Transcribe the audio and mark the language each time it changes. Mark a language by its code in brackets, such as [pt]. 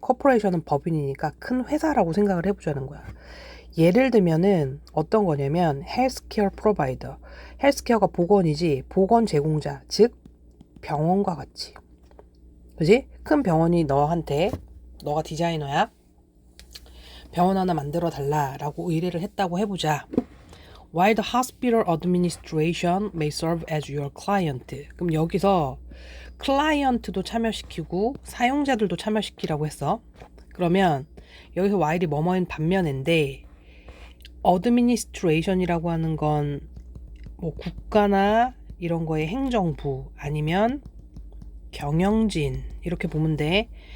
[ko] corporation은 법인이니까 큰 회사라고 생각을 해보자는 거야. 예를 들면은 어떤 거냐면 healthcare provider. healthcare가 보건이지, 보건 제공자, 즉 병원과 같이. 그지? 큰 병원이 너한테, 너가 디자이너야, 병원 하나 만들어 달라라고 의뢰를 했다고 해보자. [en] While the hospital administration may serve as your client. [ko] 그럼 여기서 클라이언트도 참여시키고 사용자들도 참여시키라고 했어. 그러면 여기서 while이 뭐뭐인 반면인데, administration이라고 하는 건 뭐 국가나 이런 거의 행정부 아니면 경영진 이렇게 보면 돼.